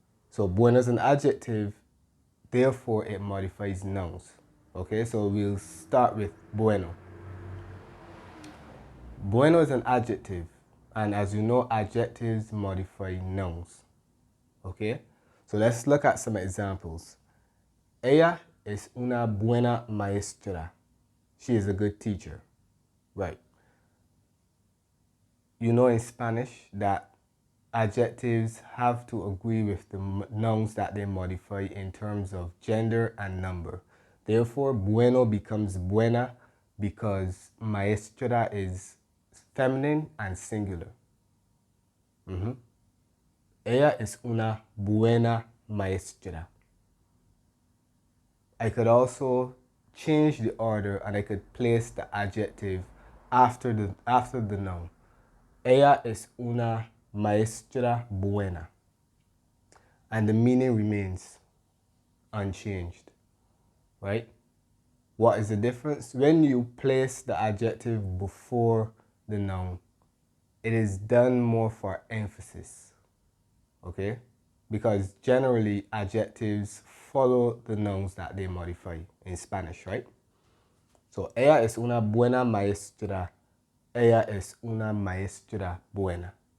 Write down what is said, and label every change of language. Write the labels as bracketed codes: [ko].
[en] So bueno is an adjective, therefore it modifies nouns. Okay, so we'll start with bueno. Bueno is an adjective, and as you know, adjectives modify nouns. Okay, so let's look at some examples. [es] Ella es una buena maestra. [en] She is a good teacher. Right. You know in Spanish that adjectives have to agree with the nouns that they modify in terms of gender and number. Therefore, bueno becomes buena because maestra is feminine and singular. [es] Ella es una buena maestra. [en] I could also change the order and I could place the adjective after the noun. [es] Ella es una maestra buena. [en] And the meaning remains unchanged, right? What is the difference? When you place the adjective before the noun, it is done more for emphasis, okay? Because generally adjectives follow the nouns that they modify in Spanish, right? [es] So, ella es una buena maestra. Ella es una maestra buena.